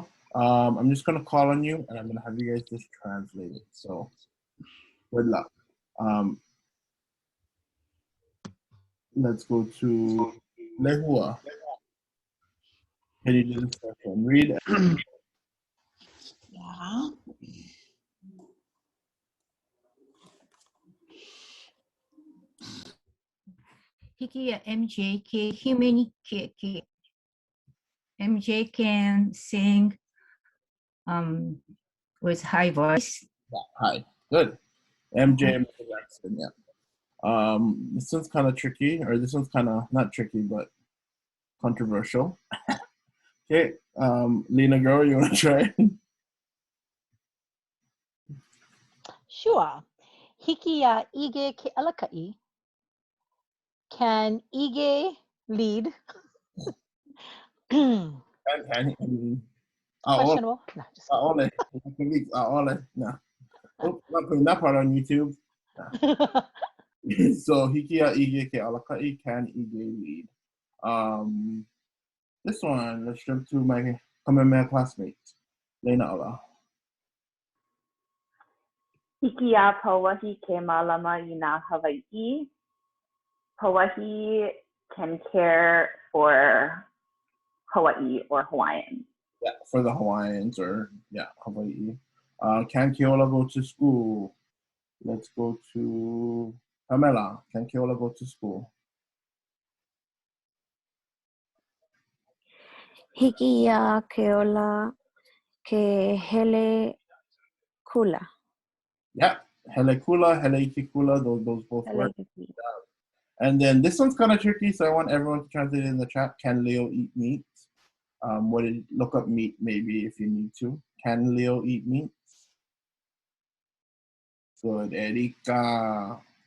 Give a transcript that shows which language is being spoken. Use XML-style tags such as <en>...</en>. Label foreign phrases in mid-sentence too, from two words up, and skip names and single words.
<en>I'm just going to call on you and I'm going to have you guys just translate it. So good luck. Let's go to Lehua. Can you do this one? Read it. Yeah.</en> <haw>Hiki a MJ ke himeni ke.</haw> <en>MJ can sing with high voice. Yeah, high. Good. MJ Jackson, yeah. This one's kind of tricky, or this one's kind of not tricky, but controversial. Okay, Lena girl, you want to try? Sure.</en> <haw>Hiki a ʻige ke alakaʻi.</haw> <en>Can ʻige lead? Questionable. No, just ʻAʻole. No. Oh, not putting that part on YouTube. No. So</en> <haw>Hiki a ʻige ke alakaʻi,</haw> <en>can ʻige lead? This one, let's jump to my Kamehameha classmate, Lena Ala.</en> <haw>Hiki a Pauahi ke mālama I nā Hawaii.</haw> <en>Pauahi can care for Hawaii or Hawaiian. Yeah, for the Hawaiians or Hawaii. Can Keola go to school? Let's go to Pamela. Can Keola go to school?</en> <haw>Hiki a Keola ke hele kula. Yeah, hele kula, hele iki kula,</haw> <en>those both work. And then this one's kind of tricky, so I want everyone to translate it in the chat. Can Leo eat meat? Look up meat maybe if you need to. Can Leo eat meat? Good, Erika.</en>